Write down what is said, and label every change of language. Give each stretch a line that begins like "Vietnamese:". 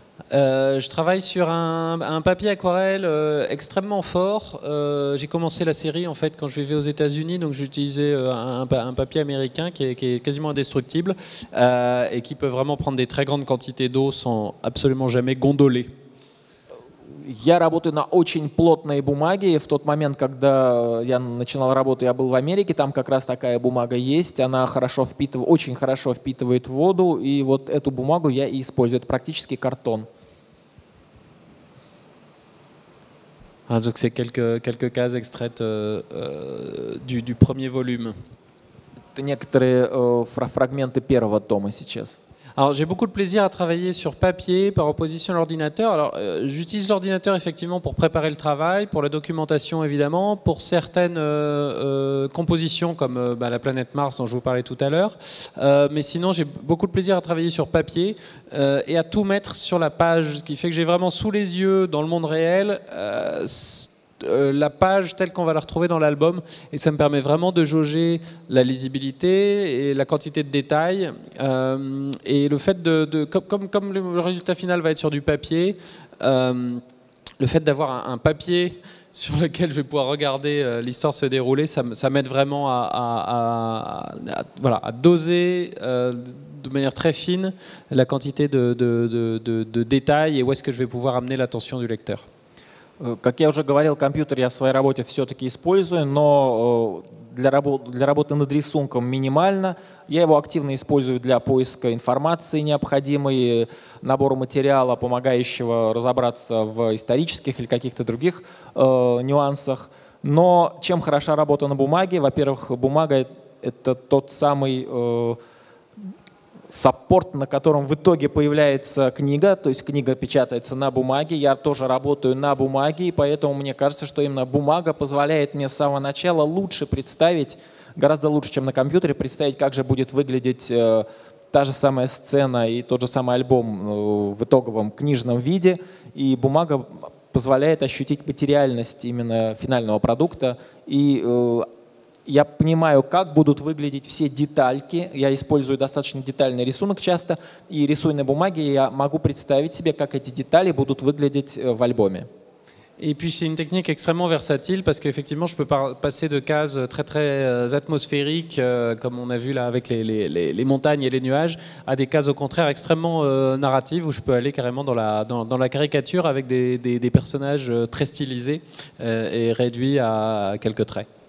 French: Je travaille sur un papier aquarelle extrêmement fort. J'ai commencé la série en fait quand je vivais aux États-Unis, donc j'utilisais un papier américain qui est quasiment indestructible et qui peut vraiment prendre des très grandes quantités d'eau sans absolument jamais gondoler.
Russian: Я работаю на очень плотной бумаге. В тот момент, когда я начинал работу, я был в Америке, там как раз такая бумага есть. Она очень хорошо впитывает воду, и вот эту бумагу я и использую. Это практически картон.
French: Donc c'est quelques cases extraites du premier volume.
Russian: Это некоторые фрагменты первого тома сейчас.
French: Alors j'ai beaucoup de plaisir à travailler sur papier par opposition à l'ordinateur. Alors j'utilise l'ordinateur effectivement pour préparer le travail, pour la documentation évidemment, pour certaines compositions comme la planète Mars dont je vous parlais tout à l'heure. Mais sinon j'ai beaucoup de plaisir à travailler sur papier et à tout mettre sur la page, ce qui fait que j'ai vraiment sous les yeux dans le monde réel la page telle qu'on va la retrouver dans l'album, et ça me permet vraiment de jauger la lisibilité et la quantité de détails et le fait comme le résultat final va être sur du papier, le fait d'avoir un papier sur lequel je vais pouvoir regarder l'histoire se dérouler, ça m'aide vraiment à doser de manière très fine la quantité de détails et où est-ce que je vais pouvoir amener l'attention du lecteur.
Russian: Как я уже говорил, компьютер я в своей работе все-таки использую, но для работы над рисунком минимально. Я его активно использую для поиска информации необходимой, набора материала, помогающего разобраться в исторических или каких-то других нюансах. Но чем хороша работа на бумаге? Во-первых, бумага — это тот самый саппорт, на котором в итоге появляется книга, то есть книга печатается на бумаге. Я тоже работаю на бумаге, и поэтому мне кажется, что именно бумага позволяет мне с самого начала лучше представить, гораздо лучше, чем на компьютере, представить, как же будет выглядеть та же самая сцена и тот же самый альбом в итоговом книжном виде. И бумага позволяет ощутить материальность именно финального продукта. И я понимаю, как будут выглядеть все детальки. Я использую достаточно детальный рисунок часто. И рисуя на бумаге, я могу представить себе, как эти детали будут выглядеть в альбоме.
French: Et puis c'est une technique extrêmement versatile parce qu'effectivement je peux passer de cases très atmosphériques comme on a vu là avec les montagnes et les nuages à des cases au contraire extrêmement narratives où je peux aller carrément dans la caricature avec des personnages très stylisés et réduits à quelques traits.